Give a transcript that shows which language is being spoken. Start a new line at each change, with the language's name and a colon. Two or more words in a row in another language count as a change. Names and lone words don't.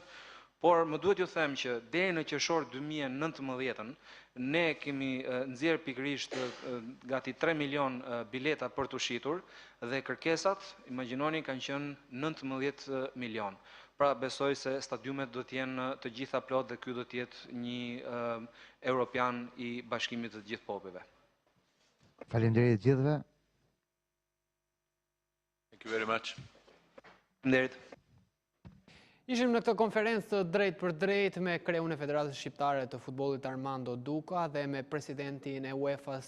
Albanian: Por më duhet ju them që deri në qershor 2019 ne kemi nxjerr pikërisht gati 3 milion bileta për të shitur, dhe kërkesat, imagjinoni, kanë qenë 19 milion. Pra besoj se stadiumet do të jenë të gjitha plot dhe ky do të jetë një europian i bashkimit të gjithë popujve. Faleminderit gjithëve.
English: Thank you very much.
Albanian: Faleminderit. Ishim në këtë konferencë drejt për drejt me kreun e Federatës Shqiptare të Futbollit Armando Duka dhe me presidentin e UEFA-s